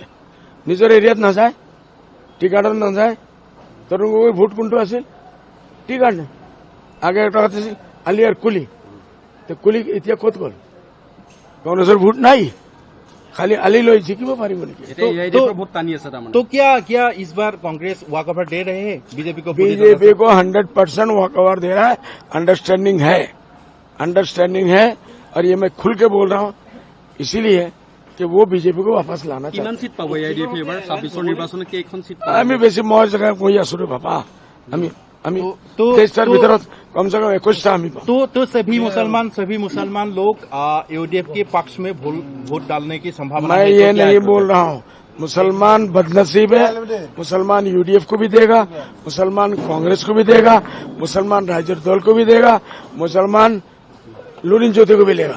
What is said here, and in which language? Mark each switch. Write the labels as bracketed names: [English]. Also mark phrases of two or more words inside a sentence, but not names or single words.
[Assamese] নিজৰ এৰিয়াত নাযায়, টি গাৰ্ডত নাযায়। তৰুণ গগৈৰ ভোট কোনটো আছিল? টি গাৰ্ড। আগে এটা আছিল আলিয়াৰ কুলি, কুলি এতিয়া ক'ত গ'ল? কংগ্রেসের ভোট নাই, খালি আলি লৈ জিকিব পাৰিব নেকি? [Hindi] तो क्या इस बार कांग्रेस वॉकओवर दे रहे हैं बीजेपी को? बीजेपी को 100% वॉकओवर दे रहा है। अंडरस्टैंडिंग है और ये मैं खुल के बोल रहा हूँ इसीलिए कि वो बीजेपी को वापस लाना चाहते हैं। [Assamese] চিট পাব AIDF এইবাৰ 26 নিৰ্বাচন কেইখন চিট পাব? আমি বেছি মই জেগা কৈ আছো ৰে বাবা, আমি 23টাৰ ভিতৰত [Hindi] कम से कम [Assamese] 21টা আমি পাম। [Hindi] तो सभी मुसलमान लोग यूडीएफ के पक्ष में वोट डालने की संभावना मैं है? ये नहीं बोल रहा हूँ, मुसलमान बदनसीब है, मुसलमान यूडीएफ को भी देगा, मुसलमान कांग्रेस को भी देगा, मुसलमान राजद दल को भी देगा, मुसलमान लुरिन ज्योति को भी लेगा।